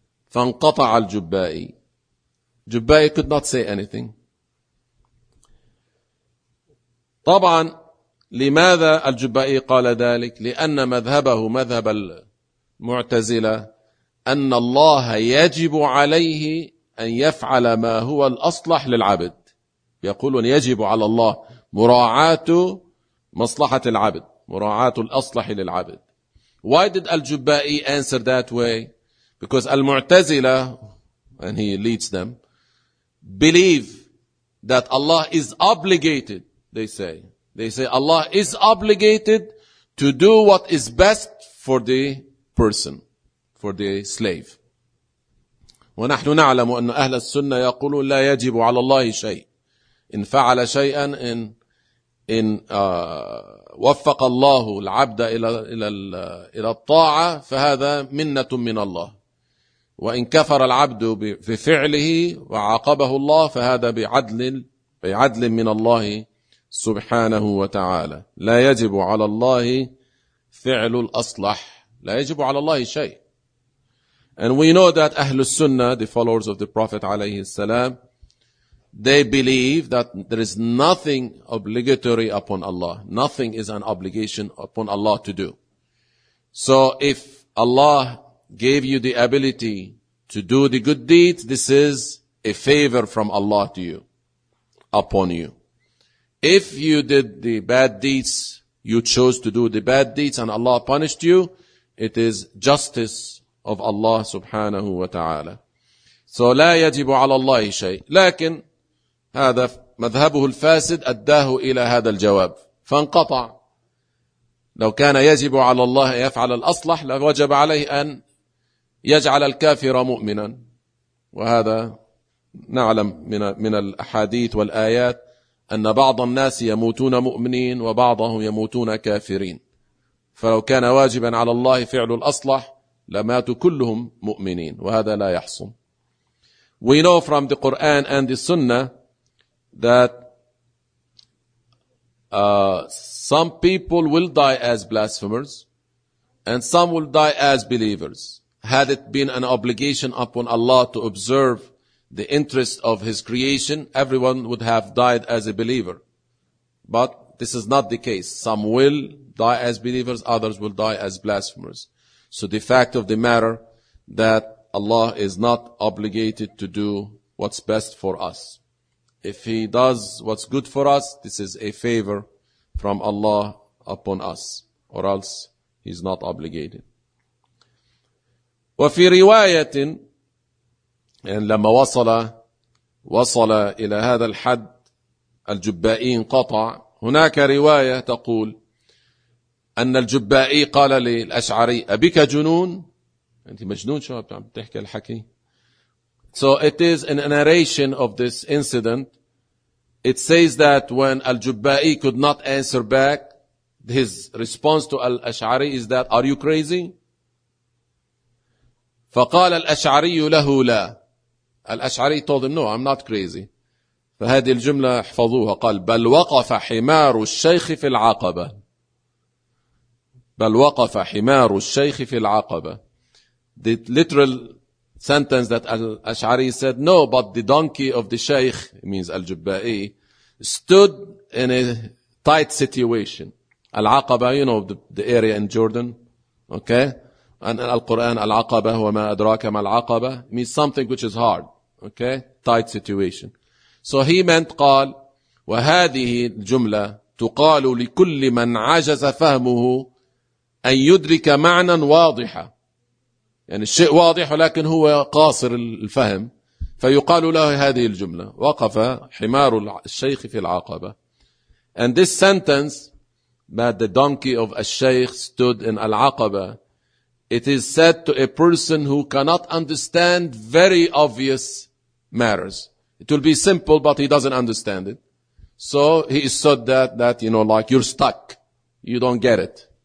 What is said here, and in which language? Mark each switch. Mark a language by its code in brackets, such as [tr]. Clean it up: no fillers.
[ar] فانقطع الجبائي. [en] جبائي could not say anything. [ar] طبعا لماذا الجبائي قال ذلك؟ لأن مذهبه مذهب المعتزلة أن الله يجب عليه أن يفعل ما هو الأصلح للعبد. يقولون يجب على الله مراعاة مصلحة العبد, مراعاة الأصلح للعبد. [en] Why did الجبائي answer that way? Because المعتزلة, and he leads them, believe that Allah is obligated, they say. They say Allah is obligated to do what is best for the person, for the slave. [ar] ونحن نعلم أن أهل السنة يقولون لا يجب على الله شيء. إن فعل شيئا, إن وفق الله العبد إلى الطاعة فهذا منة من الله. وإن كفر العبد بفعله وعاقبه الله فهذا بعدل من الله سبحانه وتعالى. لا يجب على الله فعل الأصلح, لا يجب على الله شيء. [en] And we know that أهل السنة, the followers of the Prophet عليه السلام, they believe that there is nothing obligatory upon Allah. Nothing is an obligation upon Allah to do. So if Allah gave you the ability to do the good deeds, this is a favor from Allah to you, upon you. If you did the bad deeds, you chose to do the bad deeds and Allah punished you, it is justice of Allah subhanahu wa ta'ala. So [ar] لا يجب على الله شيء. لكن هذا مذهبه الفاسد أداه إلى هذا الجواب فانقطع. لو كان يجب على الله يفعل الأصلح لوجب عليه أن يجعل الكافر مؤمنا, وهذا نعلم من الأحاديث والآيات أن بعض الناس يموتون مؤمنين وبعضهم يموتون كافرين. فلو كان واجبا على الله فعل الأصلح لماتوا كلهم مؤمنين, وهذا لا يحصل. [en] We know from the Quran and the Sunnah that some people will die as blasphemers and some will die as believers. Had it been an obligation upon Allah to observe the interest of his creation, everyone would have died as a believer. But this is not the case. Some will die as believers, others will die as blasphemers. So the fact of the matter that Allah is not obligated to do what's best for us. If he does what's good for us, this is a favor from Allah upon us, or else he's not obligated. [ar] وفي رواية, يعني لما وصل إلى هذا الحد الجبائي انقطع, هناك رواية تقول أن الجبائي قال للأشعري: أبيك جنون؟ أنت مجنون شو عم تحكي الحكي؟ [en] So it is in a narration of this incident. It says that when Al-Jubba'i could not answer back, his response to Al-Ash'ari is that, are you crazy? [ar] فقال الأشعري له لا. [en] Al-Ash'ari told him, no, I'm not crazy. [ar] فهذه الجملة احفظوها. قال: بل وقف حمار الشيخ في العقبة. بل وقف حمار الشيخ في العقبة. [en] The literal sentence that Al-Ash'ari said, no, but the donkey of the Shaykh, means Al-Jubba'i, stood in a tight situation. Al-Aqaba, you know, the area in Jordan, okay? And Al-Quran, Al-Aqaba, [ar] huwa ma adraka ma Al-Aqaba, [en] means something which is hard, okay? Tight situation. So he meant, [ar] قال, وهذه الجملة تقال لكل من عجز فهمه أن يدرك معنى واضحة. يعني الشيء واضح ولكن هو قاصر الفهم, فيقال له هذه الجملة: وقف حمار الشيخ في العقبة. [en] And this sentence that the donkey of a sheikh stood in al-aqaba, it is said to a person who cannot understand very obvious matters. It will be simple but he doesn't understand it, so he is said that you know, like, you're stuck, you don't get it.